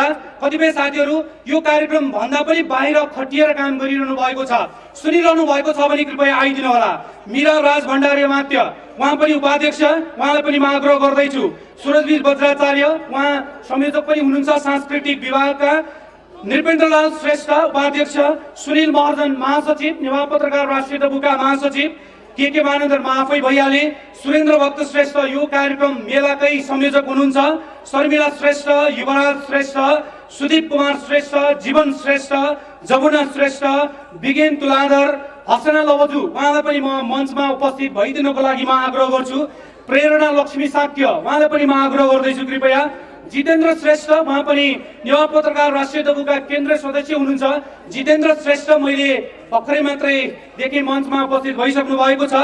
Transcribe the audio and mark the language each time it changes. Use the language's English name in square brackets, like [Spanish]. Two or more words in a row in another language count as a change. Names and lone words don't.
[Nepali] कतिपय साथीहरू यो कार्यक्रम भन्दा पनि बाहिर खटिएर काम गरिरहनु भएको छ, सुनिरहनु भएको छ भने कृपया आइदिनु होला। मीरा राज भण्डारी मात्य, उहाँ पनि उपाध्यक्ष, उहाँलाई पनि म आग्रह गर्दैछु। सुरजवीर बज्राचार्य, उहाँ संयोजक पनि हुनुहुन्छ सांस्कृतिक विभागका। नृपेन्द्रलाल श्रेष्ठ उपाध्यक्ष, सुनिल महर्जन महासचिव, युवा पत्रकार राष्ट्रिय दबुका महासचिव, के मानन्दर म आफै भइहाले। सुरेन्द्र भक्त श्रेष्ठ यो कार्यक्रम मेलाकै संयोजक हुनुहुन्छ। शर्मिला श्रेष्ठ, युवराज श्रेष्ठ, सुदीप कुमार श्रेष्ठ, जीवन श्रेष्ठ, जमुना श्रेष्ठ, विगेन तुलाधर, हसना लवजु, उहाँलाई पनि म मञ्चमा उपस्थित भइदिनको लागि म आग्रह गर्छु। प्रेरणा लक्ष्मी साक्य, उहाँलाई पनि म आग्रह गर्दैछु कृपया। जितेन्द्र श्रेष्ठ, उहाँ पनि युवा पत्रकार राष्ट्रिय दबुका केन्द्रीय सदस्य हुनुहुन्छ। जितेन्द्र श्रेष्ठ मैले भर्खरै मात्रै देखि मञ्चमा उपस्थित भइसक्नु भएको छ।